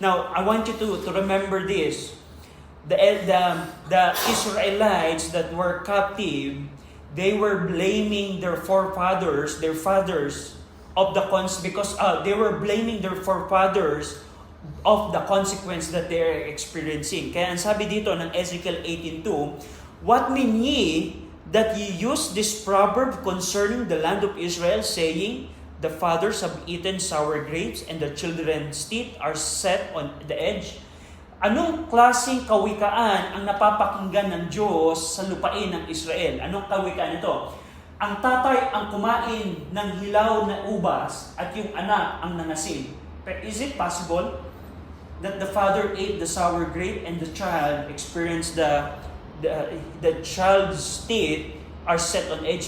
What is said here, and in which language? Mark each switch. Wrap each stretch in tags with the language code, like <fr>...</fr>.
<en>Now, I want you to remember this. The Israelites that were captive, they were blaming their forefathers, their fathers, because they were blaming their forefathers of the consequence that they are experiencing.</en> <tl>Kaya ang sabi dito ng</tl> <en>Ezekiel 18:2, what mean ye that ye use this proverb concerning the land of Israel, saying, the fathers have eaten sour grapes, and the children's teeth are set on the edge?</en> <tl>Anong klaseng kawikaan ang napapakinggan ng Diyos sa lupain ng Israel? Anong kawikaan ito? Ang tatay ang kumain ng hilaw na ubas at yung anak ang nangasim.</tl> <en>Is it possible that the father ate the sour grape and the child experienced the child's teeth are set on edge?</en>